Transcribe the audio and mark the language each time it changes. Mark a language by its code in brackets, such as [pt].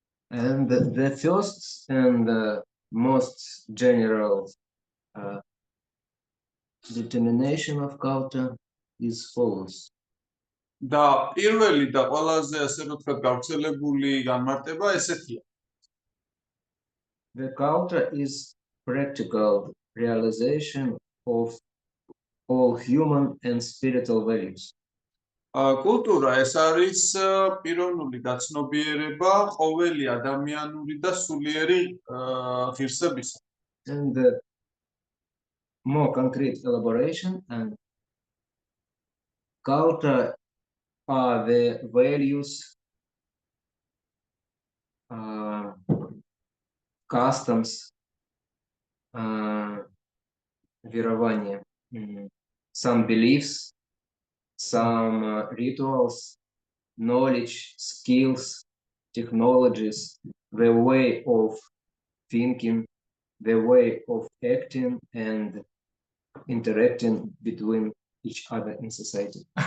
[en] And the first and most general determination of culture is follows. [ka] და პირველი და ყველაზე ასე რომ ვთქვათ გავრცელებული განმარტება ესეთია. [en] The culture is practical realization of all human and spiritual values. [ka] კულტურა ეს არის პიროვნული გაცნობიერება ყოველი ადამიანური და სულიერი ღირსებისა. [en] And more concrete elaboration and culture are the values, customs, [ru] верования, [en] some beliefs, some rituals, knowledge, skills, technologies, the way of thinking, the way of acting and interacting between each other in society.